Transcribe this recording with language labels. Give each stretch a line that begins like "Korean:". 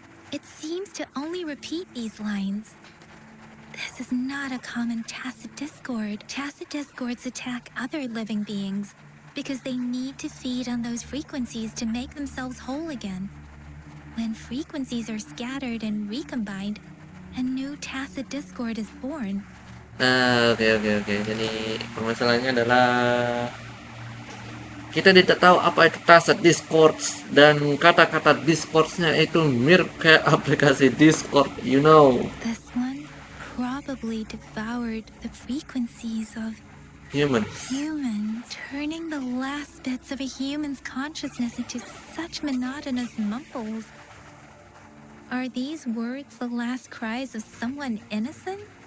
English: It seems to only repeat these lines. This is not a common tacit discord. Tacit discords attack other living beings because they need to feed on those frequencies to make themselves whole again. When frequencies are scattered and recombined, a new tacit discord is born.
Indonesian: Oke. Jadi permasalahannya adalah kita tidak tahu apa itu tacit discords, dan kata-kata discordsnya itu mirip kayak aplikasi Discord,
English: you know. This one probably devoured the frequencies of Human. turning the last bits of a human's consciousness into such monotonous mumbles. Are these words the last cries of someone innocent?